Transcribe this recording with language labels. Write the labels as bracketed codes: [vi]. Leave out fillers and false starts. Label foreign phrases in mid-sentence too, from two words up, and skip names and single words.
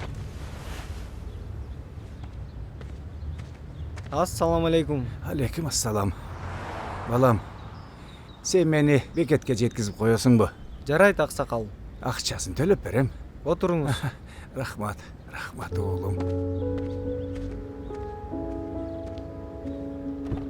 [ar] السلام عليكم. عليكم السلام. [ky] Балам, сен мени бекетке жеткизип коясың бу. Жарайт, аксакал. Акчасын төлөп берем. Отуруңуз. Рахмат, рахмат oğlum.